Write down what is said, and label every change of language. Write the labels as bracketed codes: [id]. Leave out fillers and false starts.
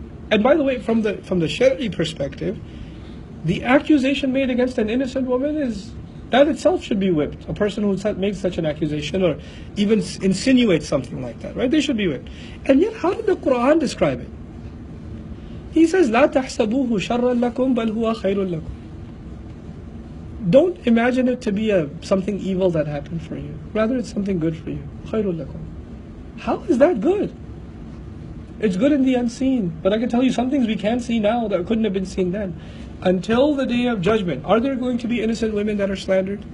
[en] And by the way, from the Shari'i perspective, the accusation made against an innocent woman that itself should be whipped. A person who makes such an accusation or even insinuates something like that, right? They should be whipped. And yet, how did the Quran describe it? He says, [ar] لا تحسبوه شرا لكم بل هو خير لكم. [en] Don't imagine it to be something evil that happened for you. Rather, it's something good for you. [ar] خير لكم. [en] How is that good? It's good in the unseen. But I can tell you some things we can't see now that couldn't have been seen then. Until the day of judgment, are there going to be innocent women that are slandered?